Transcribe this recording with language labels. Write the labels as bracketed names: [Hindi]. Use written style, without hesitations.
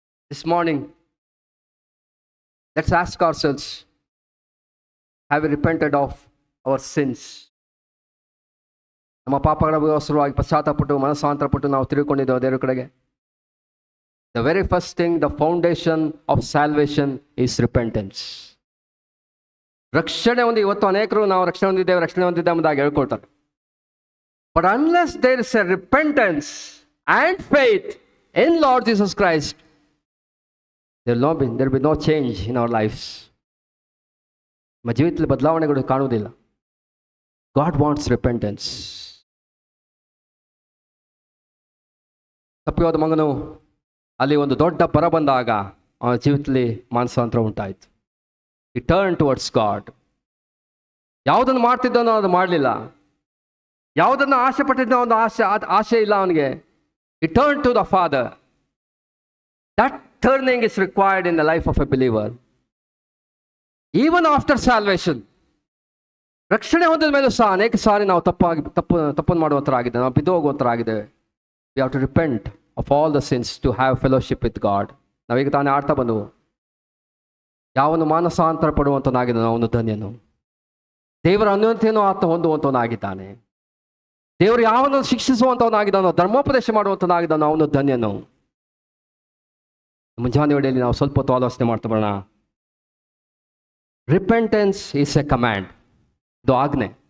[English] This morning, let's ask ourselves, have we repented of our sins? [Kannada] ನಮ್ಮ ಪಾಪಗಳ ವಿರೋಧವಾಗಿ ಪಶ್ಚಾತ್ತಾಪಪಟ್ಟು ಮನಸ್ಸಾಂತರಪಟ್ಟು ನಾವು ತಿರುಗಿಕೊಂಡಿದ್ದೇವೆ ದೇವರ ಕಡೆಗೆ. [English] The very first thing, the foundation of salvation is repentance. [Kannada] ರಕ್ಷಣೆ ಒಂದು, ಇವತ್ತು ಅನೇಕರು ನಾವು ರಕ್ಷಣೆ ಹೊಂದಿದ್ದೇವೆ ಎಂಬುದಾಗಿ ಹೇಳ್ಕೊಳ್ತಾರೆ. [English] But unless there is a repentance and faith in Lord Jesus Christ, there will be no change in our lives. [Kannada] ನಮ್ಮ ಜೀವಿತದಲ್ಲಿ ಬದಲಾವಣೆಗಳು ಕಾಣುವುದಿಲ್ಲ. [English] God wants repentance. [Kannada] ತಪ್ಪಿಯೋದ ಮಗನು ಅಲ್ಲಿ ಒಂದು ದೊಡ್ಡ ಬರ ಬಂದಾಗ ಅವನ ಜೀವಿತದಲ್ಲಿ ಮಾನಸಾಂತರ ಉಂಟಾಯಿತು. [English] He turned towards God. [Kannada] ಯಾವುದನ್ನು ಮಾಡ್ತಿದ್ದನೋ ಅದು ಮಾಡಲಿಲ್ಲ. ಯಾವುದನ್ನು ಆಸೆ ಪಟ್ಟಿದ್ದನೋ ಒಂದು ಆಸೆ ಇಲ್ಲ ಅವನಿಗೆ. [English] He turned to the Father. That turning is required in the life of a believer. Even after salvation, [Kannada] ರಕ್ಷಣೆ ಹೊಂದಿದ ಮೇಲೂ ಸಹ ಅನೇಕ ಸಾರಿ ನಾವು ತಪ್ಪನ್ನು ಮಾಡುವಂತರಾಗಿದ್ದೇವೆ, ನಾವು ಬಿದ್ದು ಹೋಗುವಂತರಾಗಿದ್ದೇವೆ. [English] We have to repent of all the sins to have fellowship with God. [Kannada] ನಾವೀಗ ತಾನೇ ಆಡ್ತಾ ಬಂದವು, ಯಾವನು ಮಾನಸಾಂತರ ಪಡುವಂತನಾಗಿದ್ದಾನೆ ಅವನು ಧನ್ಯನು. ದೇವರ ಅನ್ಯೋನ್ಯತೆಯನ್ನು ಆತ ಹೊಂದುವಂತವನಾಗಿದ್ದಾನೆ. ದೇವರು ಯಾವನು ಶಿಕ್ಷಿಸುವಂತವನಾಗಿದ್ದಾನೋ, ಧರ್ಮೋಪದೇಶ ಮಾಡುವಂತನಾಗಿದ್ದಾನೋ ಅವನು ಧನ್ಯನು. ಮುಂಜಾನೆ ವೇಳೆಯಲ್ಲಿ ನಾವು ಸ್ವಲ್ಪ ಹೊತ್ತು ಆಲೋಚನೆ ಮಾಡ್ತಾ ಬರೋಣ. [English] Repentance is a command. [Kannada] ಇದು ಆಜ್ಞೆ.